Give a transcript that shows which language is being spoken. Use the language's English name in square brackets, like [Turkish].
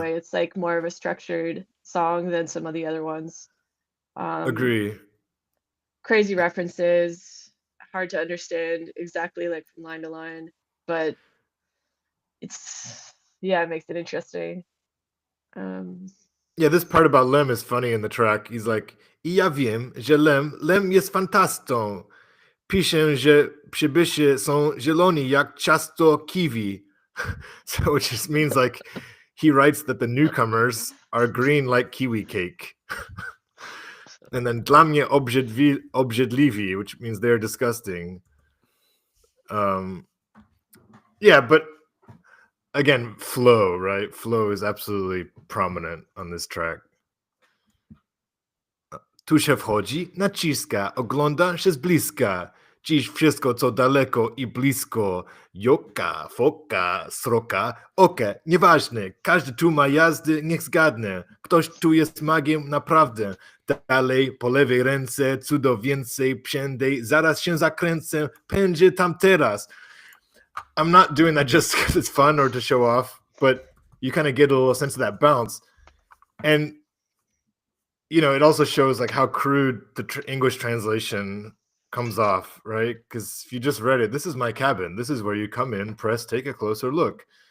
[English] way, it's like more of a structured song than some of the other ones. agree. Crazy references, hard to understand exactly like from line to line, but it makes it interesting. Yeah, this part about Lem is funny in the track. He's like, [Polish] I ja wiem, że Lem jest fantastą. Piszę, że przybysze są zieloni jak ciasto kiwi. [English] So which just means like he writes that the newcomers are green like kiwi cake. And then [Polish] dla mnie obrzydliwi, [English] which means they're disgusting. Yeah, but again, flow, right? Flow is absolutely prominent on this track. [Polish] Tu się wchodzi, naciska, ogląda się z bliska. Dziś wszystko, co daleko i blisko. Joka, foka, sroka, oka, nieważne. Każdy tu ma jazdy, niech zgadnę. Ktoś tu jest magiem naprawdę. Dalej, po lewej ręce, cudo więcej, przędej. Zaraz się zakręcę, pędzę tam teraz. [English] I'm not doing that just because it's fun or to show off, but you kind of get a little sense of that bounce. And you know, it also shows like how crude the English translation comes off, right? Because if you just read it, this is my cabin. This is where you come in, press, take a closer look.